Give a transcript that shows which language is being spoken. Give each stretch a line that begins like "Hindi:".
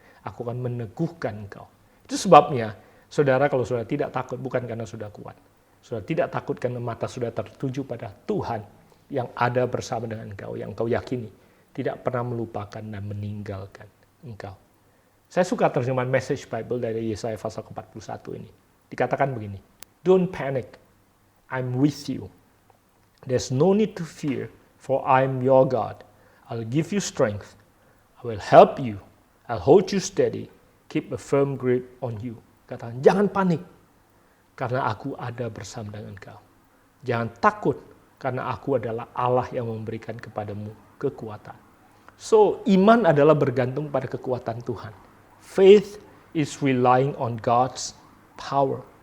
Indonesian: Aku akan meneguhkan engkau. Itu sebabnya, saudara, kalau saudara tidak takut bukan karena sudah kuat. Saudara tidak takut karena mata sudah tertuju pada Tuhan yang ada bersama dengan engkau, yang engkau yakini tidak pernah melupakan dan meninggalkan engkau. Saya suka terjemahan Message Bible dari Yesaya pasal ke-41 ini. Dikatakan begini,
English: don't panic, I'm with you. There's no need to fear, for I'm your God. I'll give you strength. I will help you. I'll hold you steady. Keep a firm grip on you.
Indonesian: Katakan, jangan panik, karena aku ada bersama dengan engkau. Jangan takut, karena aku adalah Allah yang memberikan kepadamu kekuatan. So, iman adalah bergantung pada kekuatan Tuhan.
English: Faith is relying on God's power.